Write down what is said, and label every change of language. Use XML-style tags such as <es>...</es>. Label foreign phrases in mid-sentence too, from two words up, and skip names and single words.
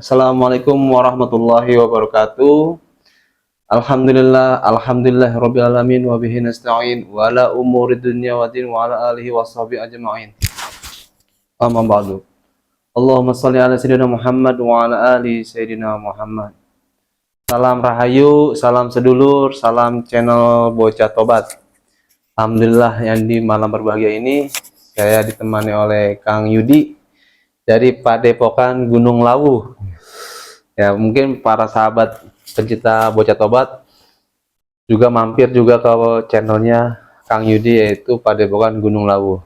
<ar>السلام عليكم ورحمة الله وبركاته. الحمد لله رب العالمين وبه نستعين وعلى أمور الدنيا والدين وعلى آله وصحبه أجمعين. أما بعد. اللهم صل على سيدنا محمد وعلى آل سيدنا محمد.</ar> <id>Salam rahayu, salam sedulur, salam channel Bocah Tobat. Alhamdulillah yang di malam berbahagia ini saya ditemani oleh Kang Yudi dari Padepokan Gunung Lawu. Ya, mungkin para sahabat pencinta Bocah Tobat juga mampir juga ke channelnya Kang Yudi, yaitu Padepokan Gunung Lawu.</id>